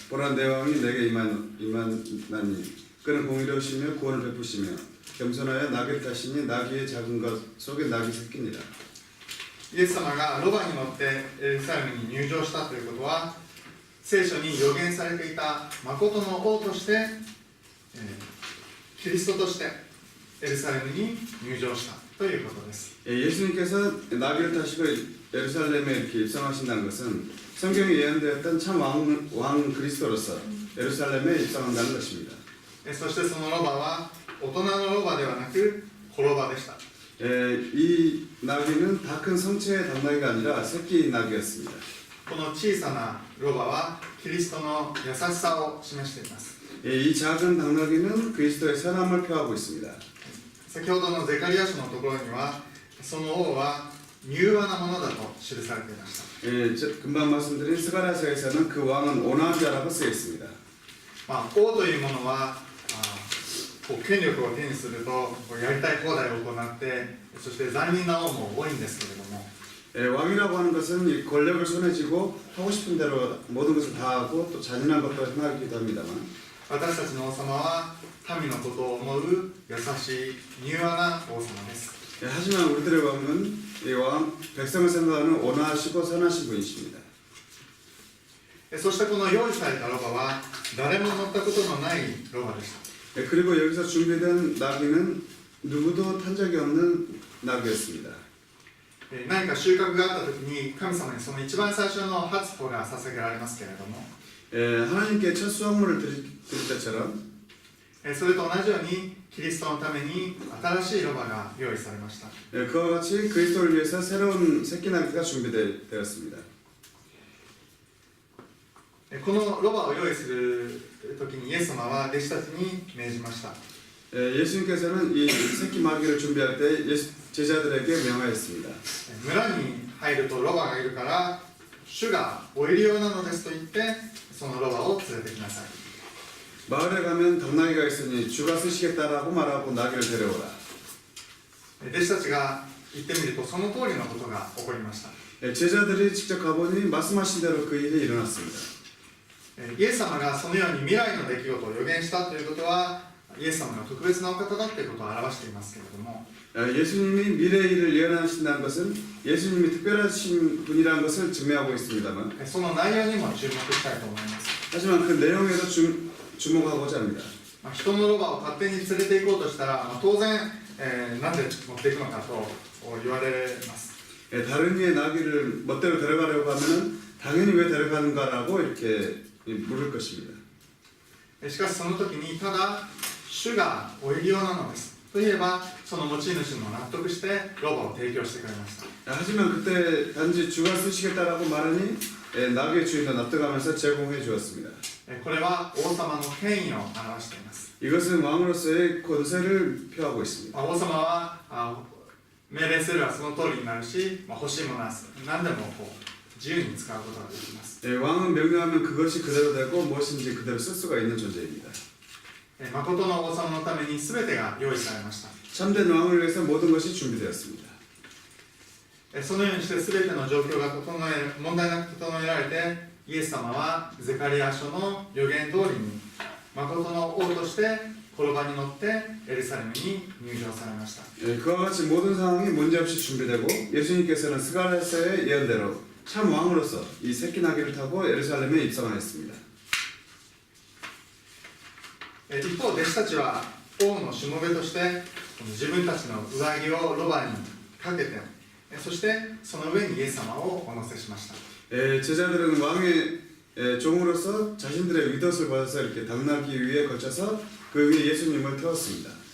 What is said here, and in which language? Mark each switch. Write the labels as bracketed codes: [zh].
[ko] 보라 내 왕이 내게 임하나니 그는 공의로우시며 구원을 베푸시며 겸손하여 나귀를 타시니 나귀의 작은 것 속에 나귀 새끼니라. [ja] イエス様がロバに乗ってエルサレムに入場したということは、聖書に予言されていた誠の王として、キリストとしてエルサレムに入場したということです。 [ko] 예수님께서 나귀를 타시고 예루살렘에 이렇게 입성하신다는 것은 성경에 예언되었던 참 왕 그리스도로서 예루살렘에 입성한다는 것입니다. [ja] そしてそのロバは大人のロバではなく子ロバでした。 [ko] 이 나귀는 다 큰 성체의 당나귀가 아니라 새끼 나귀였습니다. [ja] この小さなロバはキリストの優しさを示しています。 [ko] 이 작은 당나귀는 그리스도의 선함을 표하고 있습니다. [ja] 先ほどのゼカリヤ書のところにはその王は柔和なものだと記されていました。 [ko] 금방 말씀드린 스가랴서에서는 그 왕은 온화한 자라고 쓰여 있습니다. [ja] 王というものは権力を手にするとやりたい放題を行って、そして残忍な王も多いんですけれども、 [ko] 왕이라고 하는 것은 이 권력을 손에 쥐고 하고 싶은 대로 모든 것을 다 하고 또 잔인한 것도 행하기도 합니다만, [ja] 私たちの王様は民のことを思う優しい柔和な王様です。 [ko] 하지만 우리들의 왕은 이 왕 백성을 생각하는 온화하시고 선하신 분이십니다. [ja] そしてこの用意されたロバは誰も乗ったことのないロバでした。 [ko] 그리고 여기서 준비된 나귀는 누구도 탄 적이 없는 나귀였습니다. [ja] 何か収穫があった時に神様にその一番最初の初歩が捧げられますけれども、 [ko] 하나님께 첫 수확물을 드릴 때처럼 [ja] それと同じようにキリストのために新しいロバが用意されました。 [ko] 그와 같이 그리스도를 위해서 새로운 새끼 나귀가 준비되었습니다. [ja] このロバを用意する時にイエス様は弟子たちに命じました。 [ko] 예수님께서는 이 새끼 나귀를 준비할 때 제자들에게 명하였습니다. [ja] 村に入るとロバがいるから主がお入り用なのですと言ってそのロバを連れてきなさい。 [ko] 마을에 가면 당나귀가 있으니 주가 쓰시겠다라고 말하고 나귀를 데려오라. [ja] 弟子たちが行ってみるとその通りのことが起こりました。 [ko] 제자들이 직접 가보니 말씀하신 대로 그 일이 일어났습니다. [ja] イエス様がそのように未来の出来事を予言したということはイエス様が特別なお方だということを表していますけれども、 [ko] 예수님이 미래의 일을 예언하신다는 것은 예수님이 특별하신 분이라는 것을 증명하고 있습니다만, [ja] その内容にも注目したいと思います。 [ko] 하지만 그 내용에도 주목하고자 합니다. [ja] 人のロバを勝手に連れて行こうとしたら、当然、なんで持っていくのかと言われます。 [ko] 다른 이의 나귀를 멋대로 데려가려고 하면은 당연히 왜 데려가는가라고 이렇게 물을 것입니다. [ja] しかしその時にただ主がお入り用なのですといえばその持ち主も納得してロバを提供してくれました。 [ko] 하지만 그때 단지 주가 쓰시겠다라고 말하니 나귀의 주인도 납득하면서 제공해 주었습니다. [ja] これは王様の権威を表しています。 [ko] 이것은 왕으로서의 권세를 표하고 있습니다. [ja] 王様は命令すればその通りになるし、欲しいものは何でも自由に使うことができます。 [ko] 왕은 명령하면 그것이 그대로 되고 무엇인지 그대로 쓸 수가 있는 존재입니다. [ja] 誠の王様のために全てが用意されました。 [ko] 참된 왕을 위해서 모든 것이 준비되었습니다. [ja] そのようにして全ての状況が問題なく整えられて、イエス様はゼカリヤ書の予言通りに誠の王として転ばに乗ってエルサレムに入場されました。 [ko] 그와 같이 모든 상황이 문제없이 준비되고 예수님께서는 스가랴서의 예언대로 참 왕으로서 이 새끼 나귀를 타고 예루살렘에 입성하였습니다. [ja] 一方、弟子たちは王のしもべとして自分たちの上着をロバにかけて、そしてその上にイエス様をお乗せしました。 [ko] 제자들은 왕의 종으로서 자신들의 윗옷을 벗어서 이렇게 당나귀 위에 걸쳐서 그 위에 예수님을 태웠습니다.